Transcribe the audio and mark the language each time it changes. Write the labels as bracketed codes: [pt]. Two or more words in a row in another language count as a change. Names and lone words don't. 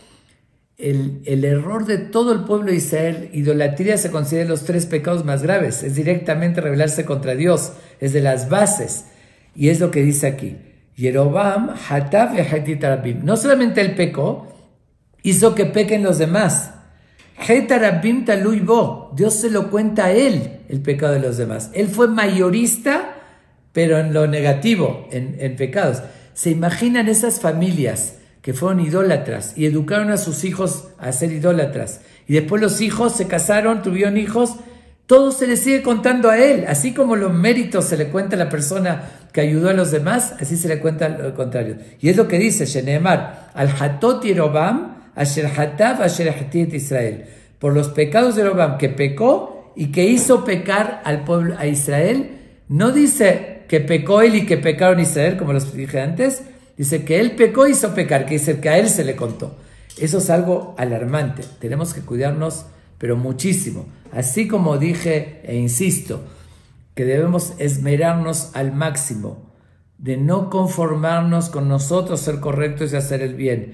[es] El error de todo el pueblo de Israel, idolatría se considera los 3 pecados más graves, es directamente rebelarse contra Dios, es de las bases, y es lo que dice aquí. Jeroboam, [he] חטא והחטיא רבים. [es] No solamente él pecó, hizo que pequen los demás. [he] חטא רבים תלוי בו. [es] Dios se lo cuenta a él, el pecado de los demás. Él fue mayorista, pero en lo negativo, en pecados. ¿Se imaginan esas familias que fueron idólatras y educaron a sus hijos a ser idólatras? Y después los hijos se casaron, tuvieron hijos, todo se le sigue contando a él. Así como los méritos se le cuenta a la persona que ayudó a los demás, así se le cuenta lo contrario. Y es lo que dice [he] שנאמר, על חטאות ירבעם, אשר חטא אשר החטיא ישראל. [es] Por los pecados de Jeroboam, que pecó y que hizo pecar al pueblo, a Israel. No dice que pecó él y que pecaron Israel, como los dije antes. Dice que él pecó y hizo pecar, que dice que a él se le contó. Eso es algo alarmante. Tenemos que cuidarnos, pero muchísimo. Así como dije e insisto, que debemos esmerarnos al máximo de no conformarnos con nosotros, ser correctos y hacer el bien.